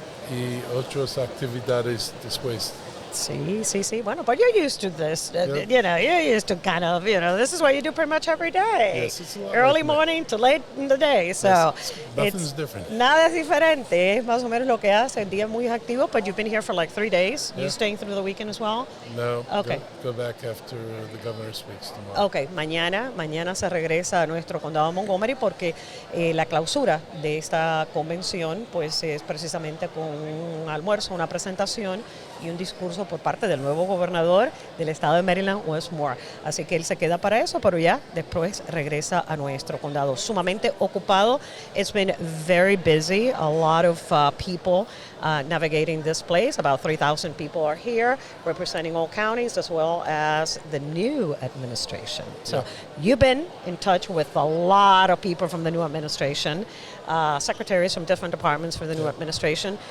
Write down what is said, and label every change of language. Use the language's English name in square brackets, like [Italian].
[Spanish] Y otras actividades después. Sí. Bueno, [English] but you're used to this. You're used to kind of, this is what you do pretty much every day. Yes, it's a lot Early like morning to late in the day. So yes, nothing's different. [Spanish] Nada es diferente. Es más o menos lo que hace. El día muy activo, [English] but you've been here for like 3 days. Yeah. You staying through the weekend as well? No. Okay. Go back after the governor speaks tomorrow. Okay. [Spanish] Mañana se regresa a nuestro condado de Montgomery porque la clausura de esta convención pues es precisamente con un almuerzo, una presentación y un discurso por parte del nuevo gobernador del estado de Maryland, Wes Moore. Así que él se queda para eso, pero ya después regresa a nuestro condado. Sumamente ocupado. [English] It's been very busy. A lot of people navigating this place. About 3,000 people are here representing all counties as well as the new administration. So you've been in touch with a lot of people from the new administration, secretaries from different departments for the new administration.